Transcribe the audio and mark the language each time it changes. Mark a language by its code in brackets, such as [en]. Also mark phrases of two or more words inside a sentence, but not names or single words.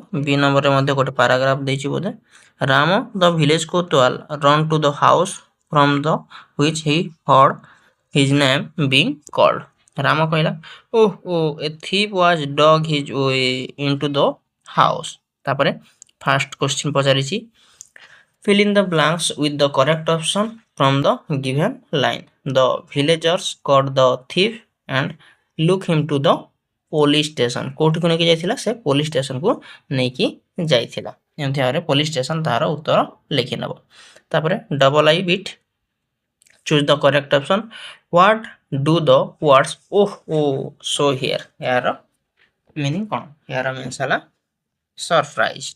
[or] ବି ନମ୍ବରରେ ମଧ୍ୟ ଗୋଟେ ପାରାଗ୍ରାଫ ଦେଇଛି ବୋଧେ [en] ରାମ the village kotwal run to the house from the which he heard his name being called. [or] ରାମ କହିଲା [en] a thief was dug his way into the house. ତାପରେ first question ପଚାରିଛି fill in the blanks with the correct option from the given line। the villagers caught the thief and look him to the police station। [or] କୋଉଠିକୁ ନେଇକି ଯାଇଥିଲା ସେ ପୋଲିସ ଷ୍ଟେସନକୁ ନେଇକି ଯାଇଥିଲା। ଏମିତି ଭାବରେ [en] police station [or] ତାହାର ଉତ୍ତର ଲେଖିନେବ। ତାପରେ [en] double i bit choose the correct option what do the words so here. [or] ଏହାର ମିନିଂ କ'ଣ? ଏହାର ମିନ୍ସ ହେଲା ସରପ୍ରାଇଜ୍ଡ।